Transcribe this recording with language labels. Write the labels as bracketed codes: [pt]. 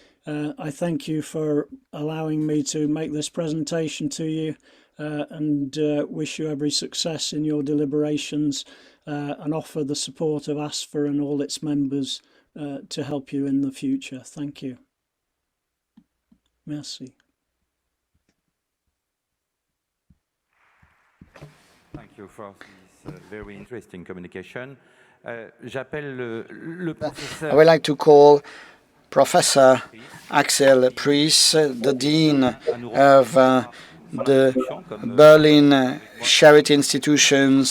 [en] I thank you for allowing me to make this presentation to you, and wish you every success in your deliberations, and offer the support of ASFA and all its members to help you in the future. Thank you. Merci. Thank you for this very interesting communication. [fr] J'appelle le professeur. [en] I would like to call Professor Axel Priess, the Dean of the Berlin Charity Institutions.